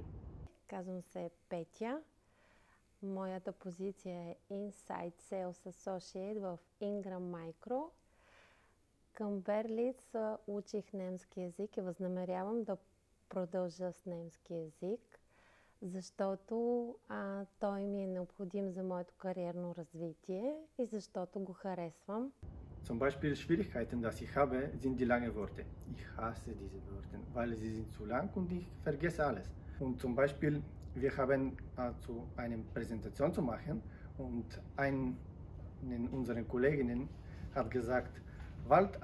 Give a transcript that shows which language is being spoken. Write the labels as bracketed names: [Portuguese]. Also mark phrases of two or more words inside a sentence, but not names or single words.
[Bulgarian] Казвам се Петя. Моята позиция е [English] Inside Sales Associate [Bulgarian] в Ingram Micro. Към Берлиц учих немски език и възнамерявам да продължа с немски език, защото той ми е необходим за моето кариерно развитие и защото го харесвам. [German] Zum Beispiel Schwierigkeiten, dass ich habe, sind die langen Worte. Ich hasse diese Worte, weil sie sind zu lang und ich vergesse alles. Und zum Beispiel, wir haben zu einer Präsentation zu machen und eine unserer Kolleginnen hat gesagt, Waldeinsamkeit.